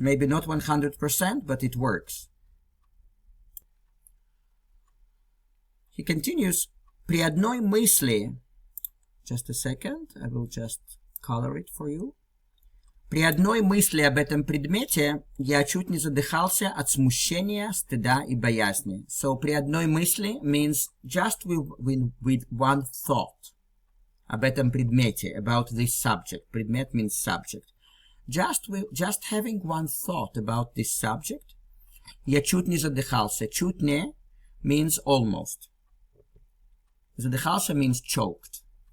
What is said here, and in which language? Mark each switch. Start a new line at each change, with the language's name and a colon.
English: Maybe not 100%, but it works. He continues,
Russian: при одной мысли,
English: just a second, I will just color it for you.
Russian: При одной мысли об этом предмете я чуть не задыхался от смущения, стыда и боязни.
English: So,
Russian: при одной мысли
English: means just with one thought.
Russian: Об этом предмете,
English: about this subject. Предмет means subject. Just having one thought about this subject,
Russian: я чуть не задыхался.
English: Чуть не means almost. Задыхался means choked.